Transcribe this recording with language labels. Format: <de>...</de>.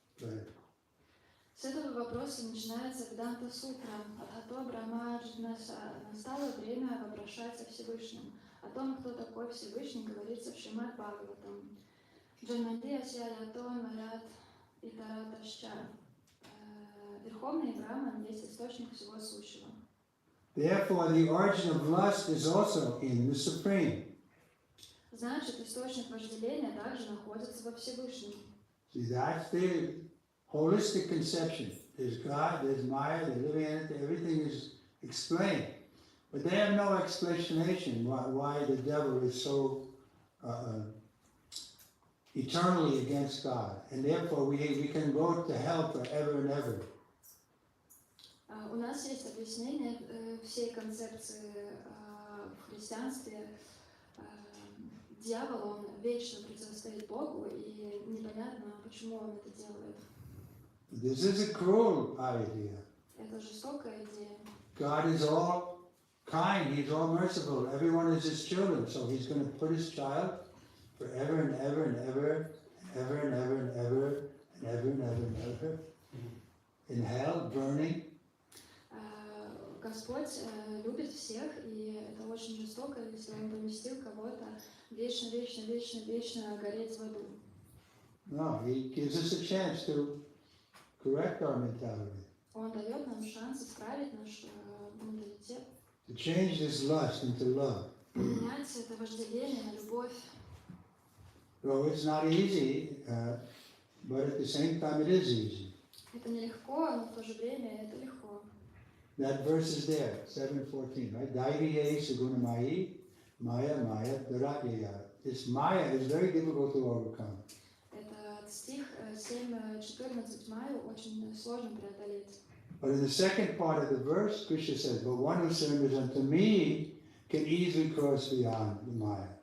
<en>Right.</en> <ru>С этого вопроса начинается Веданта Сутра.</ru> <sa>Адхато Брахма</sa> <ru>настало время вопрошать о Всевышнем. О том, кто такой Всевышний, говорится в Шримад Бхагаватам.</ru> <sa>Джанманди Асьялятон Марат Итараташча.</sa> <ru>Верховный Браман есть источник всего сущего.</ru> <en>Therefore, the origin of lust is also in the Supreme.</en> <ru>Значит, источник вожделения также находится во Всевышнем.</ru> <en>See, that's the holistic conception. There's God, there's Maya, they're living in it, everything is explained. But they have no explanation why the devil is so eternally against God. And therefore we can go to hell forever and ever.</en> <ru>У нас есть объяснение всей концепции в христианстве. Дьявол, он вечно противостоит Богу, и непонятно, почему он это делает.</ru> <en>This is a cruel idea.</en> <ru>Это жестокая идея.</ru> <en>God is all kind, He's all merciful. Everyone is His children, so He's going to put His child forever and ever and ever, ever and ever and ever and ever and ever and ever in hell, burning.</en> <ru>Господь любит всех, и это очень жестоко, если Он поместил кого-то вечно, вечно, вечно, вечно гореть в аду.</ru> <en>No, He gives us a chance to correct our mentality.</en> <ru>Он дает нам шанс исправить наш менталитет.</ru> <en>To change this lust into love.</en> <ru>Поменять это вожделение на любовь.</ru> <en>Well, it's not easy, but at the same time it is easy.</en> <ru>Это нелегко, но в то же время это легко.</ru> <en>That verse is there, 7:14, right?</en> <sa>Daiviye Sugunamayi, Maya Maya Dharatyaya.</sa> <en>This Maya is very difficult to overcome.</en> <ru>Этот стих 7:14 Маю очень сложно преодолеть.</ru> <en>But in the second part of the verse, Krishna says, but one who surrenders unto me can easily cross beyond the Maya.</en>